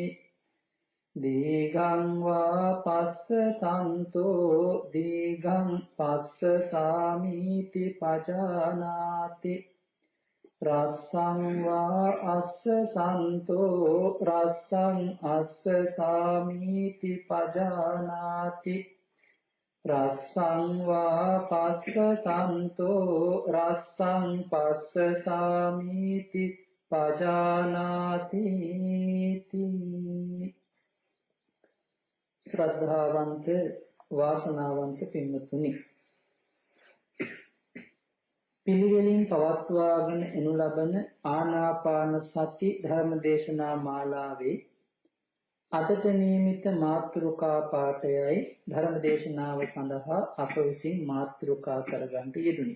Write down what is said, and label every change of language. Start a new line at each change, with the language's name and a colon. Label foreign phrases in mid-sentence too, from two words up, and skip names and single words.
Pali: දීඝං වා පස්ස සන්තෝ දීඝං පස්ස සාමීති පජානාති රස්සං වා අස්ස සන්තෝ රස්සං අස්ස සාමීති පජානාති රස්සං වා පස්ස සන්තෝ රස්සං පස්ස සාමීති පජානාති
Sinhala: ශ්‍රද්ධාවන්ත වාසනාවන්ත පින්වත්නි, පිළිවෙලින් පවත්වාගෙන එනු ලබන ආනාපාන සති ධර්මදේශනා මාලාවේ අදට නියමිත මාතෘකා පාඨයයි ධර්මදේශනාව සඳහා අප විසින් මාතෘකා කරගන්නට යෙදුනි.